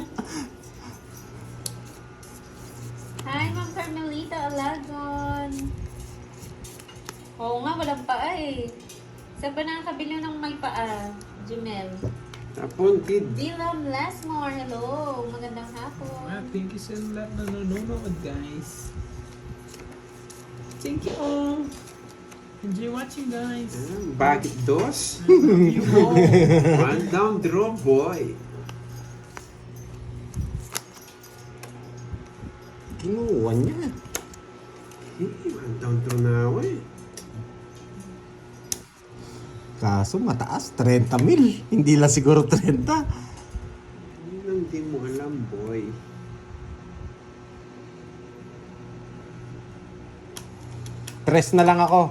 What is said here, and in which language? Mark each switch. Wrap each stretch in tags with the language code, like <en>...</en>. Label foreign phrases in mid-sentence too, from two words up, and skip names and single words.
<en>Hi, Ma'am Carmelita Alagon.</en> <tl>Oo nga, walang paa eh. Saan ba nakakabili ng may paa? Jumel. Tapon, kid. Dylan Lasmore, hello. Magandang hapon.</tl> <en>Thank you</en> <tl>sa lahat na nanonood, guys.</tl> <en>Thank you all. Enjoy watching, guys.</en> <tl>Bakit dos?</tl> <en>I love you all. One down draw, boy.</en> <tl>Kinuha niya.</tl> <en>One down draw</en> <tl>na ako eh. Kaso mataas, 30,000. Hindi lang siguro 30. Yun ang di mo alam, boy. Tres na lang ako.</tl>